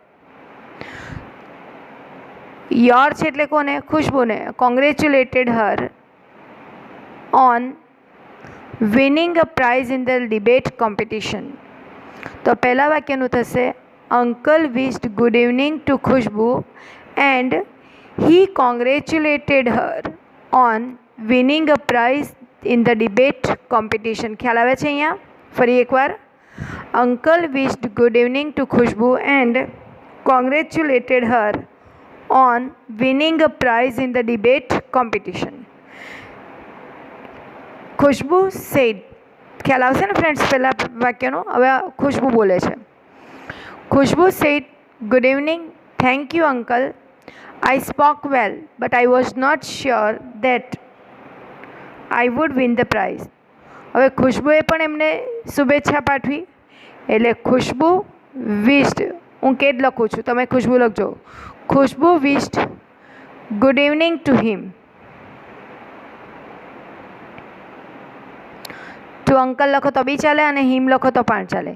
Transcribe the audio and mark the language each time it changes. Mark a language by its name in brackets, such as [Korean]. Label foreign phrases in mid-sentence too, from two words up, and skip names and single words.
[Gujarati] યોર છે એટલે કોને? ખુશ્બુને. [English] congratulated her on winning a prize in the debate competition. [Gujarati] તો પહેલા વાક્યનું થશે [English] uncle wished good evening to Khushbu and he congratulated her on winning a prize in the debate competition. [Gujarati] ખ્યાલ આવે છે અહીંયા? ફરી એકવાર, [English] અંકલ wished good evening to ખુશ્બુ and congratulated her on winning a prize in the debate competition. ખુશ્બુ said, [Gujarati] ખ્યાલ આવશે ને ફ્રેન્ડ્સ પહેલા વાક્યનો? હવે ખુશ્બુ બોલે છે. [English] ખુશ્બુ said good evening, thank you uncle, I spoke well, but I was not sure that I would win the prize. [Gujarati] હવે ખુશ્બુએ પણ એમને શુભેચ્છા પાઠવી, એટલે ખુશ્બુ વિશ્ડ, હું કેદ લખું છું, તમે ખુશ્બુ લખજો. [English] Khushbu wished good evening to him. to uncle [Gujarati] લખો તો બી ચાલે અને હિમ લખો તો પણ ચાલે.